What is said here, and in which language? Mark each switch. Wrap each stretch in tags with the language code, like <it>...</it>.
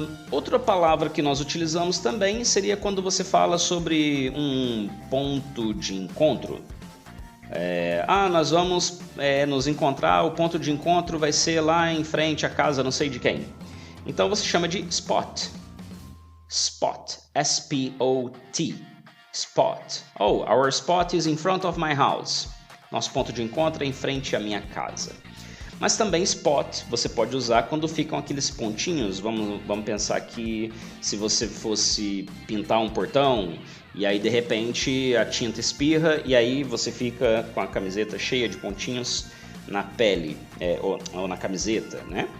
<pt>Outra palavra que nós utilizamos também seria quando você fala sobre um ponto de encontro. Nós vamos nos encontrar, o ponto de encontro vai ser lá em frente à casa não sei de quem. Então você chama de spot. Spot, S-P-O-T. Spot.</pt> <en>Oh, our spot is in front of my house.</en> <pt>Nosso ponto de encontro é em frente à minha casa. Mas também spot você pode usar quando ficam aqueles pontinhos. Vamos pensar que se você fosse pintar um portão e aí de repente a tinta espirra e aí você fica com a camiseta cheia de pontinhos na pele ou na camiseta, né?</pt>